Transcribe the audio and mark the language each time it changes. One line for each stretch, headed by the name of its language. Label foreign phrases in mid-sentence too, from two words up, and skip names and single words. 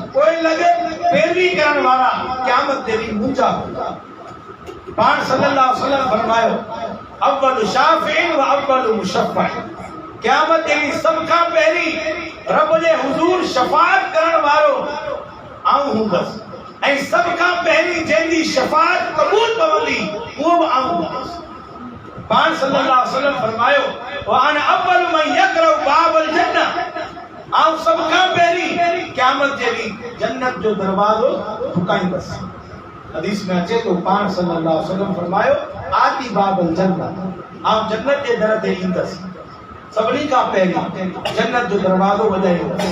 Sindhi: कोई लगे पैरवी करण वाला क़यामत जे ॾींहुं मुंहिंजा पाण
Arabic: صلى الله عليه وسلم
Sindhi: फरमायो
Arabic: أول شافع وأول مشفع
Sindhi: क़यामत जे ॾींहुं सबका पहिरीं रब जे हुज़ूर शफ़ाअत करण वारो आऊं हूंदसि ऐं सब खां पहिरीं जंहिंजी शफ़ाअत क़बूल पवंदी उहो बि आऊं हूंदसि पाण
Arabic: صلى الله عليه وسلم
Sindhi: फरमायो
Arabic: وأنا أول من يقرع باب الجنة
Sindhi: आउ सब खां पहिरीं क़यामत जे ॾींहुं जन्नत जो दरवाज़ो ठुकाईंदसि। हदीस में अचे तो पाण
Arabic: صلى الله عليه وسلم
Sindhi: फरमायो
Arabic: آتي باب الجنة
Sindhi: आउ जन्नत जे दर ते ईंदसि। सभिनी खां पहिरीं जन्नत जो दरवाज़ो वॼाईंदसि।